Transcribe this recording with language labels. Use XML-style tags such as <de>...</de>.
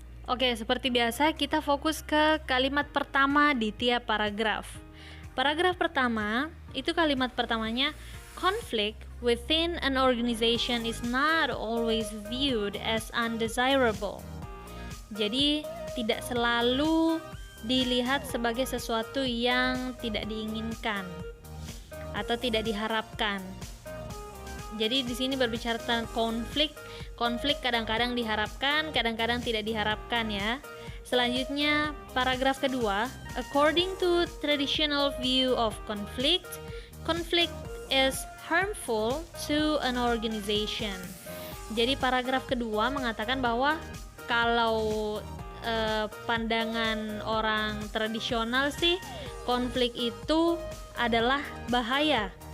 <id>Oke, seperti biasa kita fokus ke kalimat pertama di tiap paragraf. Paragraf pertama, itu kalimat pertamanya,</id> <en>conflict within an organization is not always viewed as undesirable.</en> <id>Jadi, tidak selalu dilihat sebagai sesuatu yang tidak diinginkan atau tidak diharapkan. Jadi di sini berbicara tentang konflik. Konflik kadang-kadang diharapkan, kadang-kadang tidak diharapkan ya. Selanjutnya paragraf kedua,</id> <en>according to traditional view of conflict, conflict is harmful to an organization.</en> <id>Jadi paragraf kedua mengatakan bahwa kalau pandangan orang tradisional sih konflik itu adalah bahaya.</id>